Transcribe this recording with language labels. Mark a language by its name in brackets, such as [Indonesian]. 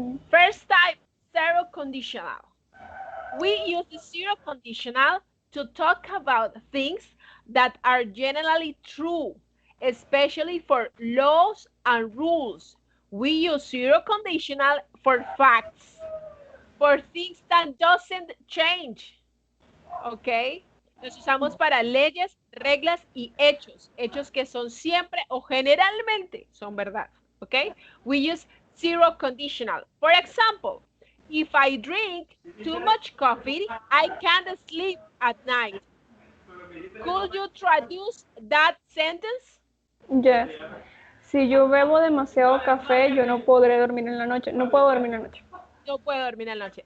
[English] First type, zero conditional. We use the zero conditional to talk about things that are generally true, especially for laws and rules. We use zero conditional for facts, for things that doesn't change. ¿Ok? [Spanish] Los usamos para leyes, reglas y hechos. Hechos que son siempre o generalmente son verdad. [English] ¿Ok? We use zero conditional. For example, if I drink too much coffee, I can't sleep at night. Could you traduce that sentence? Yes. [Spanish] Si yo bebo demasiado café, yo no podré dormir en la noche. No puedo dormir en la noche. No puedo dormir en la noche.